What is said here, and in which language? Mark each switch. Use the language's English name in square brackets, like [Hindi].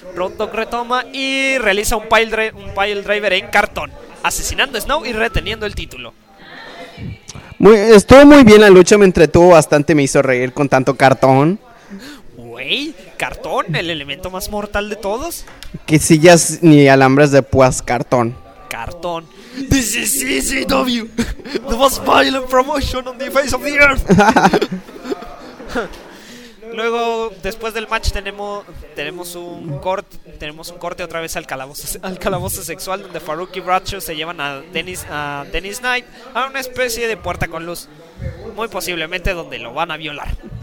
[Spanish] Road Dogg retoma y realiza un pile driver en cartón, asesinando a Snow y reteniendo el título. Estuvo muy bien la lucha, me entretuvo bastante, me hizo reír con tanto cartón. Wey, cartón, el elemento más mortal de todos. Que sillas ni alambres de púas, cartón. Cartón. [English] This is CZW, the most violent promotion on the face of the earth. [Spanish] Luego, después del match, tenemos un corte otra vez al calabozo sexual, donde Farouk y Bradshaw se llevan a Dennis Knight a una especie de puerta con luz, muy posiblemente donde lo van a violar.